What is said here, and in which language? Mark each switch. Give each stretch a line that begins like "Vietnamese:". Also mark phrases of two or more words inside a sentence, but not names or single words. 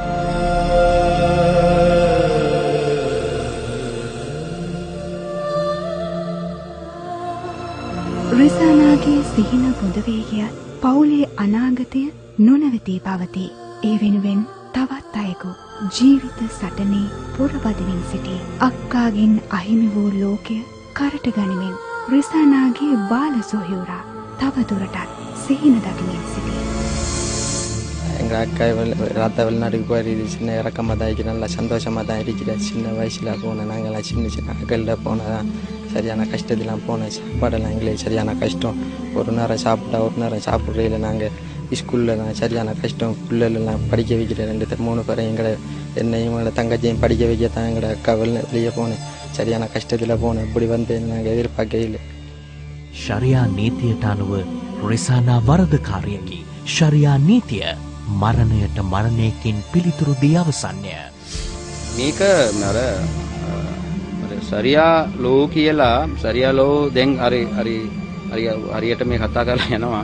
Sinhala: රිසානාගේ සිහින බොඳ වී ගියත් පවුලේ අනාගතය නොනවතී පවතී. ඒ වෙනුවෙන් තවත් අයෙකු ජීවිත සටනේ පුරවදිමින් සිටී. අක්කාගෙන් අහිමි වූ ලෝකය කරට ගනිමින් රිසානාගේ බාල සොහයුරා තව දුරටත් සිහින දකිමින් සිටී.
Tamil: எங்கள் அக்கா ராத்தா வெளிநாட்டுக்கு போயிருக்கு, சின்ன இறக்கமாக தான் இருக்கிறேன், நல்லா சந்தோஷமாக தான் இருக்கிறேன். சின்ன வயசில் போனேன், நாங்கள்லாம் சின்ன சின்ன அக்கல்ல போனதான் சரியான கஷ்டத்தெல்லாம் போனேன். சாப்பாடெல்லாம் எங்களுக்கு சரியான கஷ்டம். ஒரு நேரம் சாப்பிட்டா ஒரு நேரம் சாப்பிட்றதில்ல. நாங்கள் ஸ்கூலில் தான் சரியான கஷ்டம். பிள்ளைகளெல்லாம் படிக்க வைக்கிறேன். 2-3 பேரை என்னையும் எங்களோட தங்கச்சியும் படிக்க வைக்க தான் எங்களோட அக்கா வெளியே போனேன். சரியான கஷ்டத்தில் போனேன். இப்படி வந்து நாங்கள் எதிர்பார்க்கவே இல்லை.
Sinhala: ශරියා නීතියට අනුව රිසානා වරදකාරයකි. ශරියා නීතිය මරණයට මරණයකින් පිළිතුරු දී අවසන්ය. මේක අර
English: sharia law
Sinhala: කියලා
English: sharia law
Sinhala: දැන් හරියට මේ කතා කරලා යනවා.